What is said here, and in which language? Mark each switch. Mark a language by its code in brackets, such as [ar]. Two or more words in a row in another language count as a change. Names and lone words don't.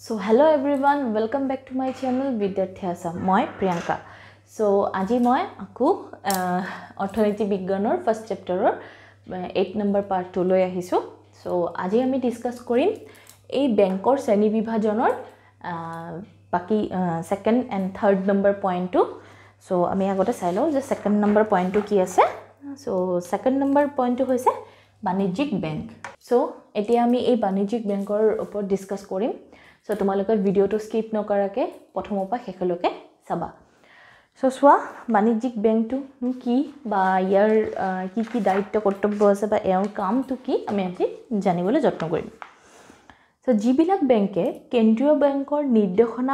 [en] So hello everyone, welcome back to my channel Vidyarthi Assam. Moi Priyanka. [as] So আজি মই আকৌ অৰ্থনীতি বিজ্ঞানৰ [en] first chapter 8 number part [as] 2 লৈ আহিছোঁ. So আজি আমি discuss কৰিম এই বেংকৰ শ্ৰেণী বিভাজনৰ বাকী [en] second and third number point [as] 2. So আমি আগতে চাই লওঁ যে [en] second number point [as] 2 কি আছে. So [en] second number point [as] 2 হৈছে বাণিজ্যিক বেংক. So এতিয়া আমি এই বাণিজ্যিক বেংকৰ ওপৰ discuss কৰিম. So তোমালোকৰ ভিডিওটো স্কিপ নকৰাকে প্ৰথমৰ পৰা শেষলৈকে চাবা সো সোৱা বাণিজ্যিক বেংকটো কি বা ইয়াৰ কি দায়িত্ব কৰ্তব্য আছে বা এৰ কামটো কি আমি আজি জানিবলৈ যত্ন কৰিম সো যিবিলাক বেংকে কেন্দ্ৰীয় বেংকৰ নিৰ্দেশনা